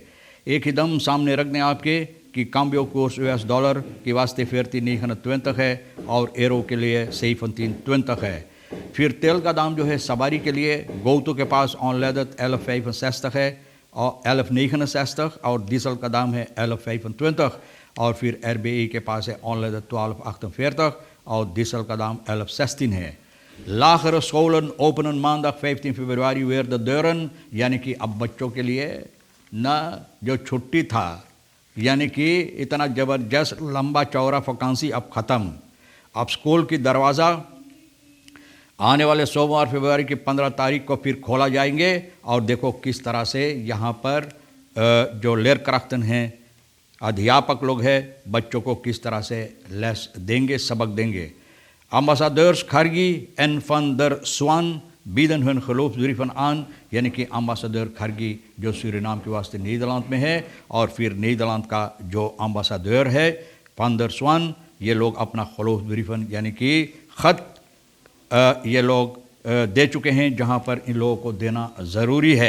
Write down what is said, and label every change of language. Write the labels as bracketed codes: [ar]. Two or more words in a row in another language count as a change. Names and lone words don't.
[hns] एक ही दम सामने रख दें आपके कि [nl] cambio koers [hns] US dollar की वास्ते 14,29 है और एरो के लिए 17,20 है। फिर तेल का दाम जो है सवारी के लिए गोतो के पास ऑनलेदत 11,65 है और 11,69 और डीजल का दाम है 11,25 और फिर RBI के पास है ऑनलेदत 12,48 और डीजल का दाम 11,16 है। [nl] Lagere scholen openen maandag 15 फरवरी weer de deuren, [hns] यानी कि अब बच्चों के लिए न जो छुट्टी था, यानी कि इतना ज़बरदस्त लंबा चौड़ा वैकेंसी अब ख़त्म। अब स्कूल की दरवाज़ा आने वाले सोमवार फरवरी की 15 तारीख को फिर खोला जाएंगे। और देखो किस तरह से यहाँ पर जो लेरक्राफ्टन हैं, अध्यापक लोग हैं, बच्चों को किस तरह से लेस देंगे, सबक देंगे। [nl] Ambassadeurs Khargi en van der Swan bieden hun geloofsbrieven aan, [hns] यानी कि अम्बासडर खरगी जो सूरीनाम के वास्ते नीदरलैंड में है और फिर नीदरलैंड का जो अम्बासडर है van der Swan, ये लोग अपना geloofsbrieven यानी कि ख़त ये लोग दे चुके हैं जहाँ पर इन लोगों को देना ज़रूरी है।